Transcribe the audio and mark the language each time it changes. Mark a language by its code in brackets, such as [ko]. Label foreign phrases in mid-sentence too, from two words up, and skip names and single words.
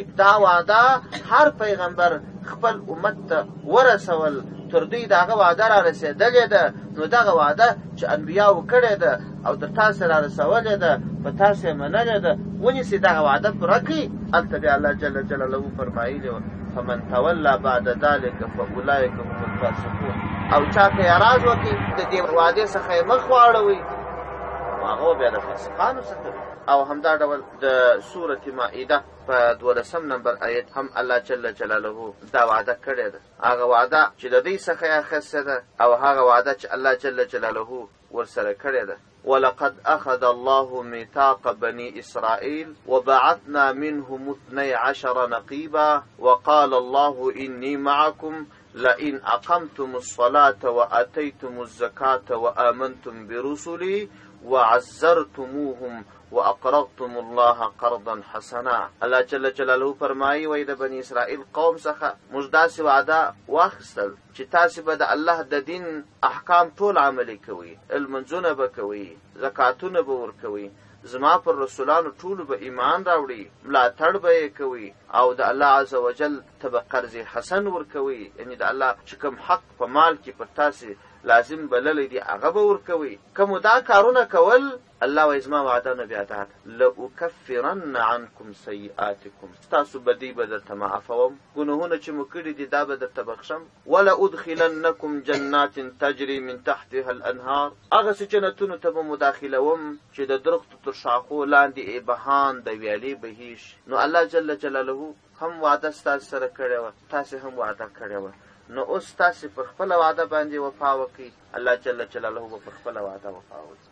[ps] دا وعده هر پیغمبر خپل امت ته ورسول، تر دوی د هغه وعده را رسېدلې ده. نو دغه وعده چې انبیاو کړې ده او د تاسو را رسولې ده، په تاسو یې منلې ده، ونیسئ دغه وعده پوره کړئ. هلته بیا الله [ar] جل جلاله [ps] فرمایلي وه [ar] فمن تولى بعد ذلك فاولئک هم الفاسقون. [ps] او چا ته اعراض وکړي د دې وعدې څخه یې مخ واړوئ، هغه بیا د فاسقانو څخه. او همدا ډول د سورة مائده په 12 نمبر آیت هم الله [ar] جل جلاله [ps] دا وعده کړې ده. هغه وعده چې د دوی څخه یې اخیستې ده او هغه وعده چې الله [ar] جل جلاله [ps] ورسره کړې ده. [ar] ولقد أخذ الله ميثاق بني إسرائيل وبعثنا منهم 12 نقيبا وقال الله إني معكم لئن أقمتم الصلاة وآتيتم الزكاة وآمنتم برسلي وعزرتموهم واقرضتم الله قرضا حسنا. [ps] الله [ar] جل جلاله [ps] فرمایي وای د بني اسرائیل قوم څخه موږ داسې وعده واخیستل چې تاسې به د الله د دین احکام ټول عملي کوئ، لمونځونه به کوئ، زکاتونه به ورکوئ، زما پر رسولانو ټولو به ایمان راوړي، ملاتړ به یې کوئ، او د الله [ar] عز وجل [ps] ته به قرض حسن ورکوئ، یعنې د الله چې کوم حق په مال کې پر تاسې لازم بللی دی هغه به ورکوئ. که مو دا کارونه کول، الله وایي زما وعده نه بیا دا ده [ar] لأکفرن عنکم سیئاتکم، [ps] ستاسو بدۍ به درته معافوم، ګناهونه چې مو کړي دي دا به درته بخښم. [ar] ولأدخلنکم جنات تجري من تحتها الانهار، [ps] هغسې جنتونو ته به مو داخلوم چې د درختو تر شاخو لاندې بهان د ویالې بهیش. نو الله [ar] جل جلاله [ps] هم وعده ستاسو سره کړې وه، تاسې هم وعده کړې وه. نو اوس تاسې پر خپله وعده باندې وفا وکړئ، الله [ar] جل جلاله [ps] به پر خپله وعده وفا وکړي.